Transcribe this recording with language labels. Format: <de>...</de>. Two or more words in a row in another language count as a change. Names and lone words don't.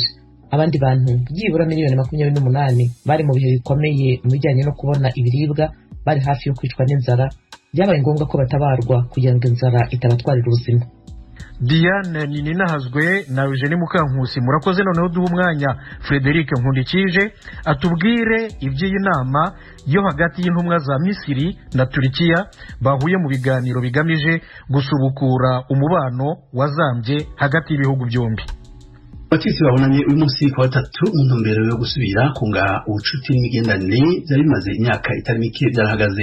<rw>Abandi bantu byibura miliyoni 28 bari mu bihe bikomeye mu bijyanye no kubona ibiribwa, bari hafi yo kwicwa n'inzara. Byabaye ngombwa ko batabarwa kugira ngo inzara itabatwarira ubuzima. Diane Ninahazwe na Eugene Mukankusi murakoze. Noneho duha umwanya Frederic Nkundikije atubwire iby'iyi nama yo hagati y'intumwa za Misiri na Turkiya bahuye mu biganiro bigamije gusubukura umubano wazambye hagati y'ibihugu byombi. Abategetsi babonanye uyu munsi ku wa gatatu mu ntumbero yo gusubira kunga ubucuti n'imigenderanire byari bimaze imyaka itari mike byarahagaze.</rw>